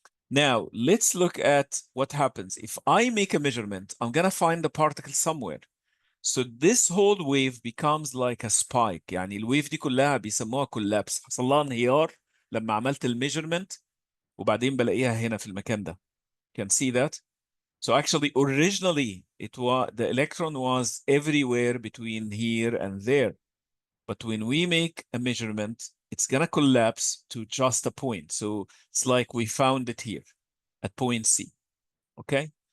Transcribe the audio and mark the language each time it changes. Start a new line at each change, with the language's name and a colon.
English: Now let's look at what happens. If I make a measurement, I'm going to find the particle somewhere. So this whole wave becomes like a spike.
Arabic: يعني الويف دي كلها بيسموها كولابس. حصل لها انهيار لما عملت الميجرمنت وبعدين بلاقيها هنا في المكان ده.
English: Can see that? So actually, originally, the electron was everywhere between here and there. But when we make a measurement, it's gonna collapse to just a point. So it's like we found it here at point C. Okay?